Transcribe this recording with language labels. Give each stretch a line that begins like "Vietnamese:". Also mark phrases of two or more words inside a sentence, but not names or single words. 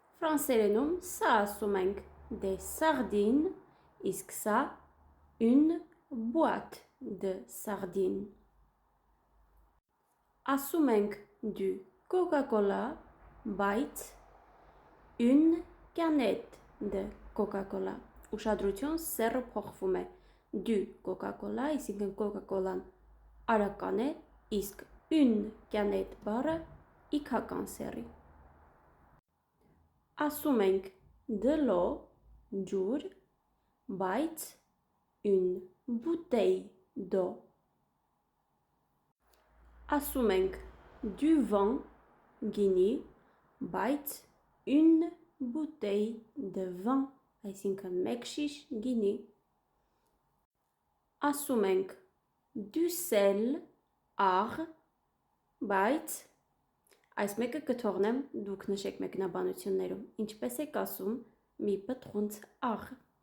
Armenian: Ֆրանսերենում սա ասում ենք
French: des sardines,
Armenian: իսկ սա
French: une boîte de sardines.
Armenian: Ասում ենք
French: du Coca-Cola, բայց une canette de Coca-Cola.
Armenian: Ուշադրություն, սեռը փոխվում է
French: du Coca-Cola,
Armenian: այսինքն Coca-Cola-ն արական է, իսկ
French: une canette
Armenian: բառը իքական սեռի։ Ասում ենք
French: de l'eau,
Armenian: ջուր, բայց
French: une bouteille d'eau.
Armenian: Ասում ենք
French: du vin,
Armenian: գինի, բայց
French: une bouteille de vin,
Armenian: այսինքն մեկ շիշ գինի։ Ասում ենք
French: du sel,
Armenian: աղ, բայց այս մեկը կթողնեմ, դուք նշեք մեկնաբանություններում, ինչպես եք ասում մի պտղունց աղ։